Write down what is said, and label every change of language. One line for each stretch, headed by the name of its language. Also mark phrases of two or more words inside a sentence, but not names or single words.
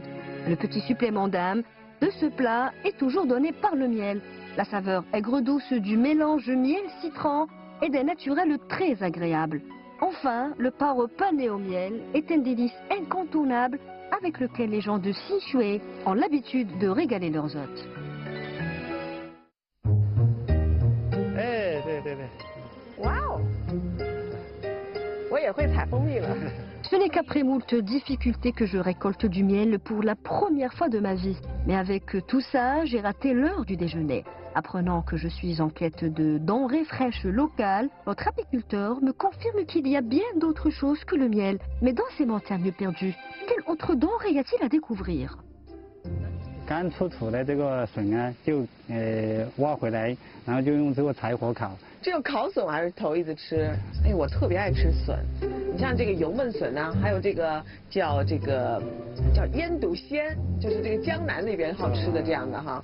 French: Le petit supplément d'âme de ce plat est toujours donné par le miel. La saveur aigre-douce du mélange miel-citron est d'un naturel très agréable. Enfin, le paro pané au miel est un délice incontournable avec lequel les gens de Sichuan ont l'habitude de régaler leurs hôtes. Wow!
Chinese: 我也会采蜂蜜了。
French: Ce n'est qu'après moult difficultés que je récolte du miel pour la première fois de ma vie. Mais avec tout ça, j'ai raté l'heure du déjeuner. Apprenant que je suis en quête de denrées fraîches locales, notre apiculteur me confirme qu'il y a bien d'autres choses que le miel. Mais dans ces montagnes perdues, quelle autre denrée y a-t-il à découvrir?
Chinese: 刚出土的这个笋啊，就挖回来，然后就用这个柴火烤。这种烤笋我还是头一次吃，哎，我特别爱吃笋。你像这个油焖笋啊，还有这个叫腌笃鲜，就是这个江南那边好吃的这样的哈。